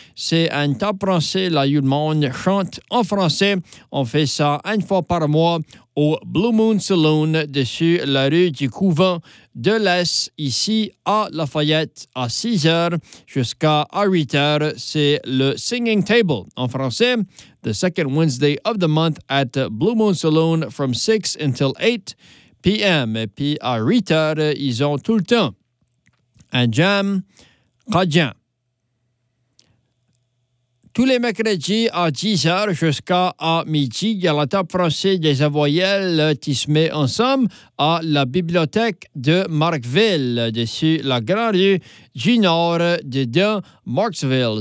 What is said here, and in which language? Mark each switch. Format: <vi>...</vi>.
<fr>C'est un table français. Là, tout le monde chante en français. On fait ça une fois par mois au Blue Moon Saloon, dessus la rue du Couvent de l'Est, ici à Lafayette, à 6h jusqu'à 8h. C'est le Singing Table en français.</fr> <en>The second Wednesday of the month at Blue Moon Saloon from 6 until 8 p.m.</en> <fr>Et puis à 8h, ils ont tout le temps un jam cajun. Tous les mercredis à 10h jusqu'à midi, il y a la table française des avoyelles qui se met ensemble à la bibliothèque de Marqueville, dessus la grande rue du Nord de Marqueville.</fr>